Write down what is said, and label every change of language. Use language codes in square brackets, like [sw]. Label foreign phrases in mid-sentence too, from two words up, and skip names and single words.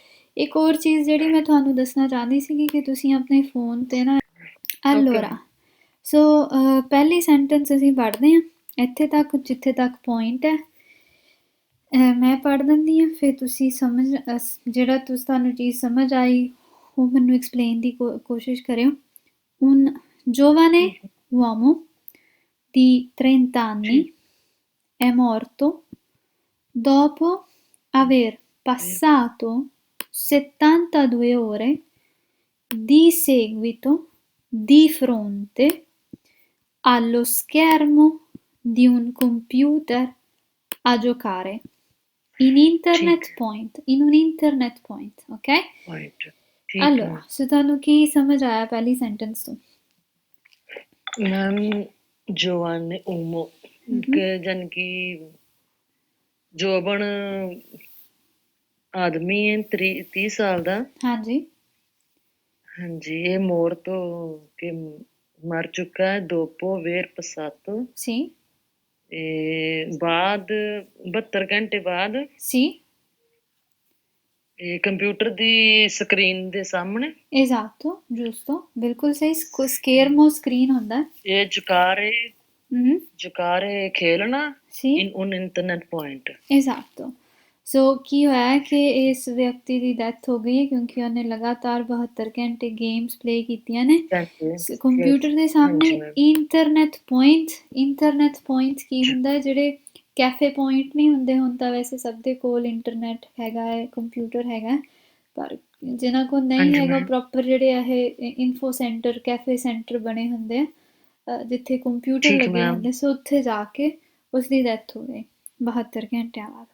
[pa] ਇੱਕ ਹੋਰ ਚੀਜ਼ ਜਿਹੜੀ ਮੈਂ ਤੁਹਾਨੂੰ ਦੱਸਣਾ ਚਾਹੁੰਦੀ ਸੀਗੀ ਕਿ ਤੁਸੀਂ ਆਪਣੇ ਫੋਨ ਤੇ ਨਾ allora ਸੋ ਪਹਿਲੀ ਸੈਂਟੈਂਸ ਅਸੀਂ ਪੜ੍ਹਦੇ ਹਾਂ ਇੱਥੇ ਤੱਕ ਜਿੱਥੇ ਤੱਕ ਪੁਆਇੰਟ ਹੈ। ਮੈਂ ਪੜ੍ਹ ਦਿੰਦੀ ਹਾਂ, ਫਿਰ ਤੁਸੀਂ ਜਿਹੜਾ ਤੁਹਾਨੂੰ ਚੀਜ਼ ਸਮਝ ਆਈ ਉਹ ਮੈਨੂੰ ਐਕਸਪਲੇਨ ਦੀ ਕੋਸ਼ਿਸ਼ ਕਰਿਓ। [it] Un giovane uomo di 30 anni è morto dopo aver passato 72 ore di seguito di fronte allo schermo di un computer a giocare in un [en] internet point, [it] ok? point Allora, [pa] ਸੋ ਤੁਹਾਨੂੰ ਕੀ ਸਮਝ ਆਇਆ ਪਹਿਲੀ ਸੈਂਟੈਂਸ ਤੋਂ? ਮੈਮ [it] giovane uomo [pa] ਜਾਨ ਕਿ ਜੋਬਨ ਆਦਮੀ ਹੈ 30 ਸਾਲ ਦਾ। ਹਾਂਜੀ ਹਾਂਜੀ, ਇਹ ਮੋਰ ਤੋਂ ਕਿ ਮਰ ਚੁੱਕਾ ਹੈ [it] dopo aver passato sì [pa] ਬਾਅਦ 72 ਘੰਟੇ ਬਾਅਦ [it] sì [pa] ਇਹ ਕੰਪਿਊਟਰ ਦੀ ਸਕਰੀਨ ਦੇ ਸਾਹਮਣੇ [it] esatto, giusto, [pa] ਬਿਲਕੁਲ ਸਹੀ। schermo screen ਹੁੰਦਾ ਇਹ ਜੁਕਾਰੇ ਖੇਲਣਾ [it] sì in un internet point। esatto, [pa] ਸੋ ਕੀ ਹੋਇਆ ਕਿ ਇਸ ਵਿਅਕਤੀ ਦੀ ਡੈਥ ਹੋ ਗਈ ਹੈ ਕਿਉਂਕਿ ਉਹਨੇ ਲਗਾਤਾਰ 72 ਘੰਟੇ [en] games play [pa] ਕੀਤੀਆਂ ਨੇ ਕੰਪਿਊਟਰ ਦੇ ਸਾਹਮਣੇ। [en] internet point [pa] ਕੀ ਹੁੰਦਾ ਹੈ? ਜਿਹੜੇ [en] cafe point [pa] ਨਹੀਂ ਹੁੰਦੇ, ਹੁਣ ਤਾਂ ਵੈਸੇ ਸਭ ਦੇ ਕੋਲ ਇੰਟਰਨੈਟ ਹੈਗਾ ਹੈ, ਕੰਪਿਊਟਰ ਹੈਗਾ, ਪਰ ਜਿਨ੍ਹਾਂ ਕੋਲ ਨਹੀਂ ਹੈਗਾ ਪ੍ਰੋਪਰ ਜਿਹੜੇ ਇਹ [en] info center cafe center [pa] ਬਣੇ ਹੁੰਦੇ ਆ ਜਿੱਥੇ ਕੰਪਿਊਟਰ ਲੱਗੇ ਹੁੰਦੇ, ਸੋ ਉੱਥੇ ਜਾ ਕੇ ਉਸਦੀ ਡੈਥ ਹੋ ਗਈ 72 ਘੰਟਿਆਂ ਬਾਅਦ।